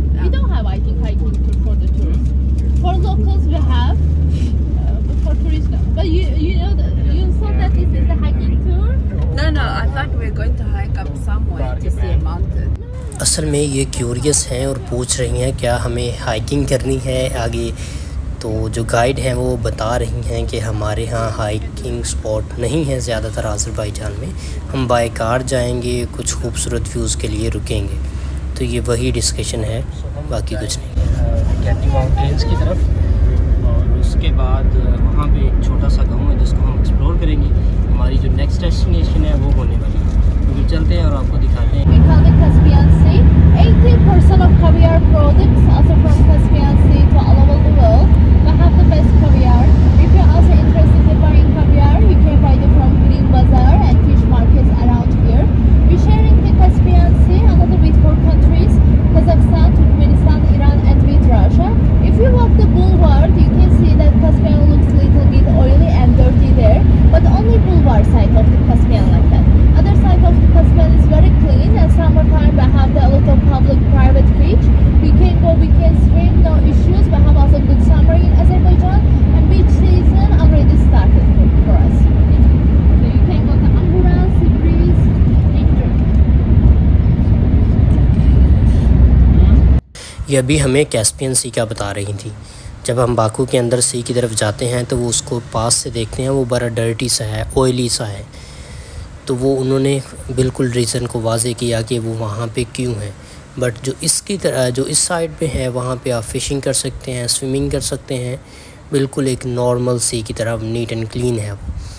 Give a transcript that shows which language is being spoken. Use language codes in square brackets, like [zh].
[en] We don't have, I think, hiking tour for the tourists. For locals, we have. But for tourists, no. But you know you saw that this is a hiking tour. No, I thought we were going to hike up somewhere to see a mountain. [ur] اصل میں یہ curious ہیں اور پوچھ رہی ہیں کیا ہمیں ہائکنگ کرنی ہے آگے، تو جو گائیڈ ہیں وہ بتا رہی ہیں کہ ہمارے ہاں ہائکنگ سپاٹ نہیں ہے زیادہ تر آذربائیجان میں، ہم بائی کار جائیں گے، کچھ خوبصورت ویوز کے لیے رکیں گے، تو یہ وہی ڈسکشن ہے، باقی کچھ نہیں۔ کینڈی ماؤنٹینس کی طرف، اور اس کے بعد وہاں پہ ایک چھوٹا سا گاؤں ہے جس کو ہم ایکسپلور کریں گے۔ ہماری جو نیکسٹ ڈیسٹینیشن ہے وہ ہونے والی ہے، تو چلتے ہیں اور آپ کو دکھاتے ہیں۔ [en] We call it Caspian Sea. 80% of caviar products also from Caspian Sea to all over the world. We have the best caviar. If you're also interested in buying caviar, you can buy it from Green Bazaar and fish markets around here. We're sharing the Caspian Sea another with 4 countries: Kazakhstan, Turkmenistan, Iran, and with Russia. If you walk the boulevard, you can see that Caspian looks little bit oily and dirty there, but only boulevard side of the Caspian like that. Other side of the Caspian is very clean, and summertime we have a lot of public-private beach. We can go, we can swim, no issues. We have also good summer in Azerbaijan, and beach season already started for us. So you can go to Angora, Sibris, enjoy. [ur] یہ ابھی ہمیں Caspian سی کا بتا رہی تھی۔ جب ہم Baku کے اندر سی کی طرف جاتے ہیں تو وہ اس کو پاس سے دیکھتے ہیں، وہ بڑا ڈرٹی سا ہے، آئلی سا ہے، تو وہ انہوں نے بالکل ریزن کو واضح کیا کہ وہ وہاں پہ کیوں ہے۔ بٹ جو اس کی طرح جو اس سائڈ پہ ہے وہاں پہ آپ فشنگ کر سکتے ہیں، سوئمنگ کر سکتے ہیں، بالکل ایک نارمل سی کی طرح نیٹ اینڈ کلین ہے وہ۔